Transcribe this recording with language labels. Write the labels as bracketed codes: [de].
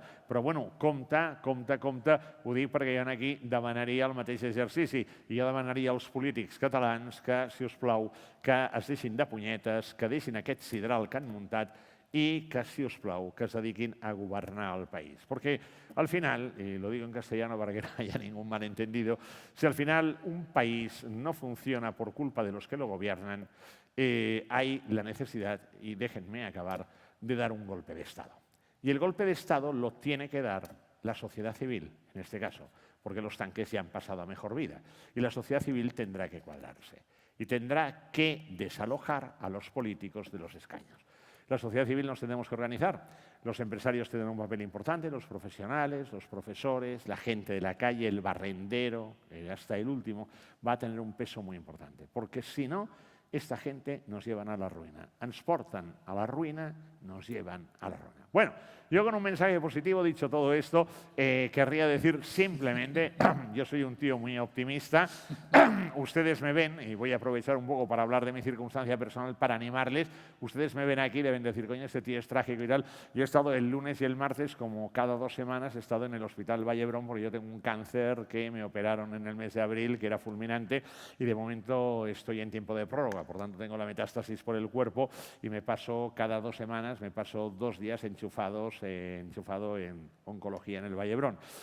[ca] Però, bueno, compte, ho dic perquè jo aquí demanaria el mateix exercici i jo demanaria als polítics catalans que, si us plau, que es deixin de punyetes, que deixin aquest sidral que han muntat y que, si os plau, [es] que se dediquen a gobernar el país. Porque al final, y lo digo en castellano para que no haya ningún malentendido, si al final un país no funciona por culpa de los que lo gobiernan, hay la necesidad, y déjenme acabar, de dar un golpe de Estado. Y el golpe de Estado lo tiene que dar la sociedad civil, en este caso, porque los tanques ya han pasado a mejor vida. Y la sociedad civil tendrá que cuadrarse y tendrá que desalojar a los políticos de los escaños. la sociedad civil nos tenemos que organizar. Los empresarios tienen un papel importante, los profesionales, los profesores, la gente de la calle, el barrendero, hasta el último, va a tener un peso muy importante. Porque si no, esta gente nos llevan a la ruïna. [ca] Ens porten a la ruïna, [es] nos llevan a la ruïna. Bueno, yo con un mensaje positivo, dicho todo esto, querría decir simplemente, yo soy un tío muy optimista, ustedes me ven, y voy a aprovechar un poco para hablar de mi circunstancia personal para animarles, ustedes me ven aquí y deben decir, coño, este tío es trágico y tal. Yo he estado el lunes y el martes, como cada 2 semanas, he estado en el Hospital Vallebrón porque yo tengo un cáncer que me operaron en el mes de abril, que era fulminante, y de momento estoy en tiempo de prórroga, por tanto tengo la metástasis por el cuerpo y me paso cada 2 semanas, me paso 2 días enchufado en oncología en el Vallebrón.